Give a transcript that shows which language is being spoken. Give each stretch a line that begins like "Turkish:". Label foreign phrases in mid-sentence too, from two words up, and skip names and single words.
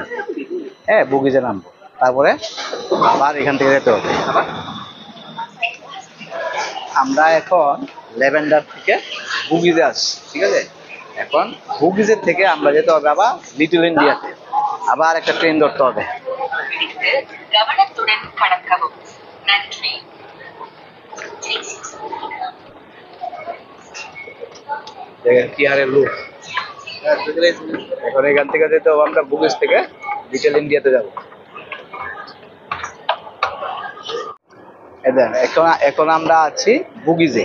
Bangla: হ্যাঁ, বুগিজে নামবো, তারপরে আবার এখান থেকে যেতে হবে। আমরা এখন ল্যাভেন্ডার থেকে বুগিজে আসছি, ঠিক আছে। এখন বুগিজের থেকে আমরা যেতে হবে আবার লিটল ইন্ডিয়াতে, আবার একটা ট্রেন ধরতে হবে।
Tamil: கவனத்துடன் கடக்கவும். நன்றி.
Bangla: দেখেন কি হারে লোক। এখন এখান থেকে যেতে হবে আমরা বুগিস থেকে লিটল ইন্ডিয়াতে যাব। এখন এখন আমরা আছি বুগিজে।